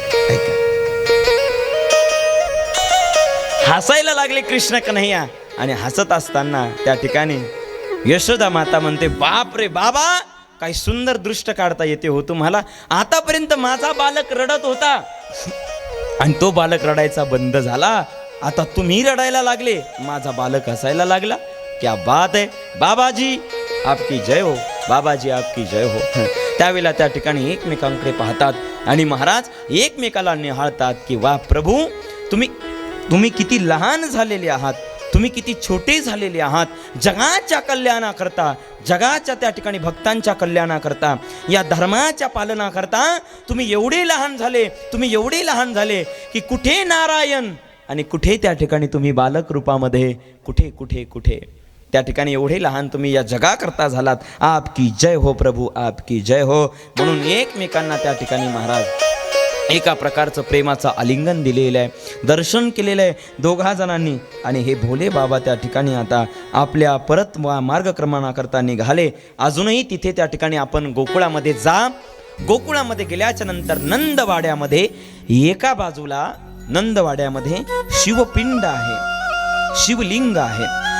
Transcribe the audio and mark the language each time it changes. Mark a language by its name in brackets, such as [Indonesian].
[Marathi] ऐका, हसायला लागले कृष्ण कन्हैया आणि हसत असताना त्या ठिकाणी यशोदा माता म्हणते, बाप रे बाबा, काही सुंदर दृष्ट काढता येते हो तुम्हाला. आतापर्यंत माझा बालक रडत होता आणि तो बालक रडायचा बंद झाला, आता तुम्ही रडायला लागले, माझा बालक हसायला लागला. [Hindi] क्या बात है, बाबाजी आपकी जय हो, बाबाजी आपकी जय हो. [Marathi] त्यावेळेला त्या ठिकाणी एकमेकांकडे पाहतात आणि महाराज एकमेकाला निहाळतात की वा प्रभू, तुम्ही किती लहान झालेले आहात, तुम्ही किती छोटे झालेले आहात. जगाच्या कल्याणाकरता, जगाच्या त्या ठिकाणी भक्तांच्या कल्याणाकरता, या धर्माच्या पालनाकरता तुम्ही एवढे लहान झाले की कुठे नारायण आणि कुठे त्या ठिकाणी तुम्ही बालक रूपामध्ये कुठे त्या ठिकाणी एवढे लहान तुम्ही या जगाकरता झालात. [Hindi] आपकी जय हो प्रभू, आपकी जय हो. [Marathi] म्हणून एकमेकांना त्या ठिकाणी महाराज एका प्रकारचं प्रेमाचं आलिंगन दिलेलं आहे, दर्शन केलेलं आहे दोघा जणांनी. आणि हे भोले बाबा त्या ठिकाणी आता आपल्या परत मार्गक्रमणाकरता निघाले. अजूनही तिथे त्या ठिकाणी आपण गोकुळामध्ये जा. गोकुळामध्ये गेल्याच्या नंतर नंदवाड्यामध्ये एका बाजूला नंदवाड्यामध्ये शिवपिंड आहे, शिवलिंग आहे.